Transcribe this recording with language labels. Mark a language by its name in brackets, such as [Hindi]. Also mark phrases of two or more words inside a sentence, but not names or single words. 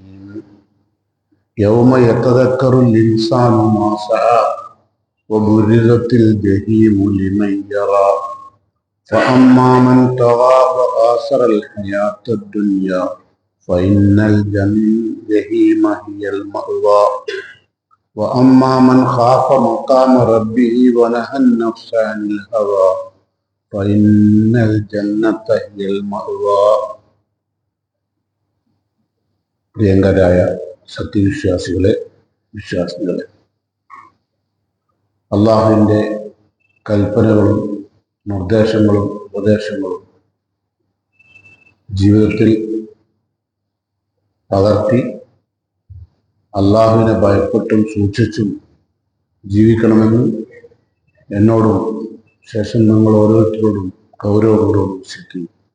[Arabic] يوم يتذكر الإنسان ما سعى وبرزت الجحيم لمن يرى فأما من طغى وآثر الحياة الدنيا فإن الجحيم هي المأوى وأما من خاف مقام ربه ونهى النفس عن الهوى فإن الجنة هي المأوى. [Malayalam] പ്രിയങ്കരായ സത്യവിശ്വാസികളെ, വിശ്വാസികളെ, അള്ളാഹുവിൻ്റെ കൽപ്പനകളും നിർദ്ദേശങ്ങളും ഉപദേശങ്ങളും ജീവിതത്തിൽ പകർത്തി അള്ളാഹുവിനെ ഭയപ്പെട്ടും സൂക്ഷിച്ചും ജീവിക്കണമെന്ന് എന്നോടും ശേഷം നിങ്ങൾ ഓരോരുത്തരോടും ഗൗരവപൂർവ്വം വിശ്വസിക്കുന്നു.